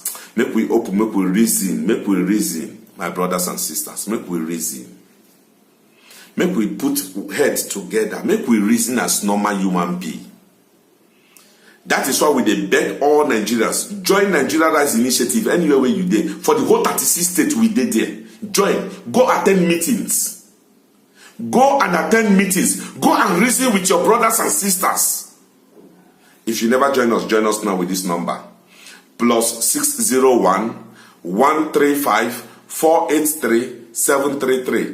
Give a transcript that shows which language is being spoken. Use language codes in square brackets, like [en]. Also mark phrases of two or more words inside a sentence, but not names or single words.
[pcm] Make we open, make we reason, my brothers and sisters, make we reason. Make we put heads together, make we reason as normal human being. That is why we dey beg all Nigerians, join Nigeria Rise Initiative anywhere where you dey. For the whole 36 states we dey there. Join. Go attend meetings. Go and attend meetings. Go and reason with your brothers and sisters. If you never join us now with this number. +601 135 483 733.